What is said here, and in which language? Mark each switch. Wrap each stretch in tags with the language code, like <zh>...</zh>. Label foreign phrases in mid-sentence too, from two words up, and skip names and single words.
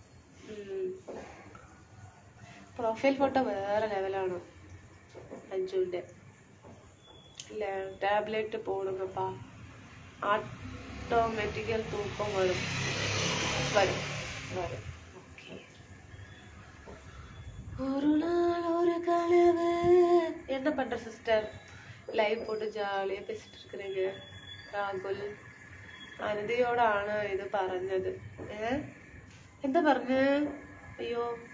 <ml>പ്രൊഫൈൽ ഫോട്ടോ വേറെ ലെവലാണ് അഞ്ജുവിൻ്റെ.</ml> <ta>டேப்லெட் போடுங்கப்பா, ஆட்டோமேட்டிக்கல் தூக்கம் வரும்.</ta> <ml>ഓക്കെ.</ml> <ta>ஒரு நாள் ஒரு கனவு. என்ன பண்ற சிஸ்டர்? லைவ் போட்டு ஜாலியாக பேசிட்டு இருக்கிறீங்க.</ta> <ml>രാഹുൽ അനിതയോടാണ് ഇത് പറഞ്ഞത്. എന്താ പറഞ്ഞ? അയ്യോ,</ml>